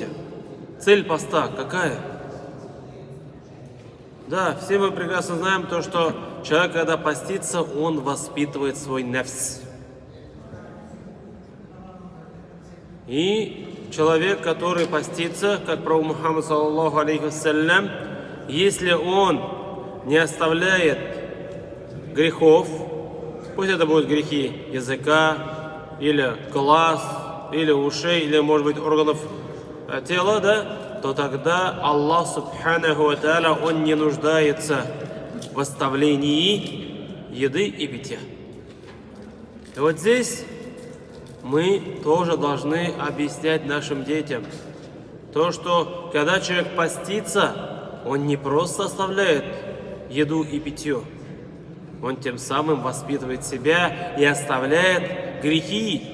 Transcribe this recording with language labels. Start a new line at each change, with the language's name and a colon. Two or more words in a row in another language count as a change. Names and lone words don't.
Russian: Цель поста какая? Да, все мы прекрасно знаем то, что человек, когда постится, он воспитывает свой нефс. И человек, который постится, как пророк Мухаммад
Arabic: صلى الله عليه وسلم,
Russian: если он не оставляет грехов, пусть это будут грехи языка, или глаз, или ушей, или, может быть, органов тела, то тогда Аллах
Arabic: سبحانه وتعالى,
Russian: он не нуждается в оставлении еды и питья. И вот здесь мы тоже должны объяснять нашим детям то, что когда человек постится, он не просто оставляет еду и питье, он тем самым воспитывает себя и оставляет грехи.